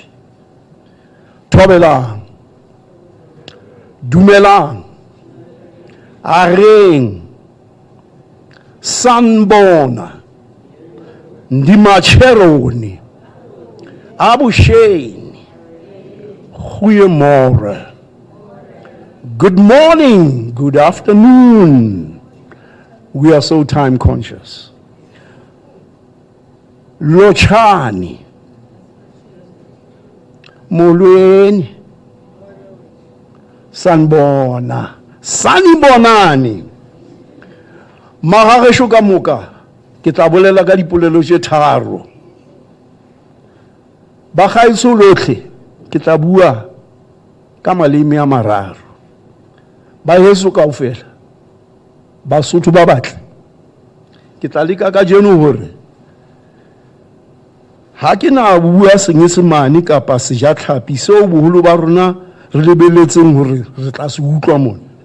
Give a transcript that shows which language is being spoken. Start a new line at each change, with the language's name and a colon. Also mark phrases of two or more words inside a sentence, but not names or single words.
Northern Sotho: Thobelang, dumelang, areng, sanbona, ndimacheroni, abusheni, goeiemorgen,
English: good morning, good afternoon. We are so time conscious.
Zulu: Lochani, molweni, sanbona, sanibonani.
Northern Sotho: Magagesho ka moka ke tla bolela ka dipolelo tse tharo.
Tswana: Ba gaetso lotlhe ke tla bua ka maleme a mararo.
Southern Sotho: Ba heso kaofela Basotho ba batle ke tla leka ka jeno hore ha ke na bua Senyesemane kapa Sejatlhapi seo boholo ba rona re lebeletseng hore re tla se utlwa mona.